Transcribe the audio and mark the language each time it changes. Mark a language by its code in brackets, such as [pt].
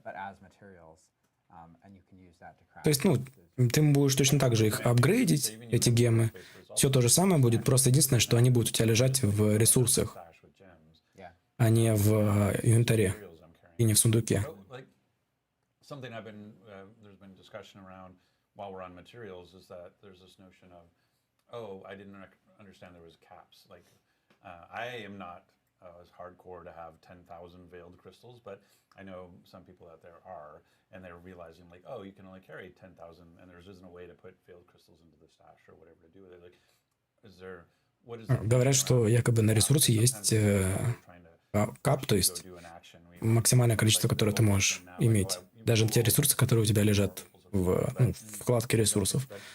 [en] But as materials, and you can use that to craft. [ru] То есть, ну, ты будешь точно так же их апгрейдить, эти гемы. Все то же самое будет, просто единственное, что они будут у тебя лежать в ресурсах, а не в инвентаре и не в сундуке. [en] Something there's been discussion around while we're on materials is that there's this notion of, oh, I didn't understand there was caps. Like, I am not as hardcore to have 10,000 veiled crystals, but I know some people out there are, and they're realizing like, oh, you can only carry 10,000, and there isn't a way to put veiled crystals into the stash or whatever to do with it. Like, what is [ru] Говорят, что якобы на ресурсе есть кап, то есть максимальное количество, которое ты можешь иметь. Даже те ресурсы, которые у тебя лежат в вкладке ресурсов.